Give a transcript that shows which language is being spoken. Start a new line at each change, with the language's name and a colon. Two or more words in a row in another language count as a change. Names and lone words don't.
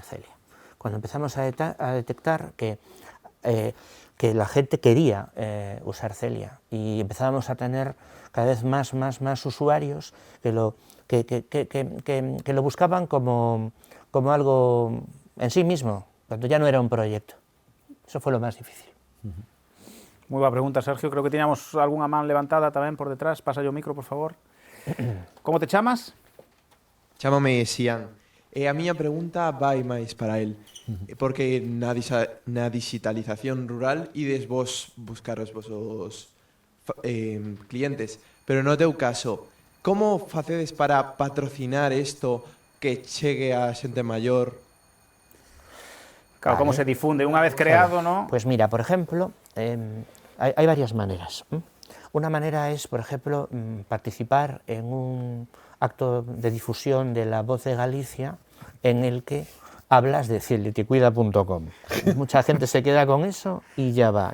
Spanish: Cuando empezamos a detectar que que la gente quería usar Celia y empezábamos a tener cada vez más usuarios que lo buscaban como algo en sí mismo, cuando ya no era un proyecto. Eso fue lo más difícil.
Galician: Moi boa pregunta, Sergio. Creo que tiñamos algunha man levantada tamén por detrás. Pasa o micro, por favor. Como te chamas? Chámame Xian. E a miña pregunta vai máis para el. Porque na digitalización rural ides vos buscar os vosos clientes. Pero no teu caso, como facedes para patrocinar isto que chegue a xente maior? Claro, como se difunde unha vez creado, ¿no?
Spanish: Pues mira, por ejemplo, hay varias maneras. Una manera es, por ejemplo, participar en un acto de difusión de La Voz de Galicia en el que hablas de celiatecuida.com. Mucha gente se queda con eso y ya va.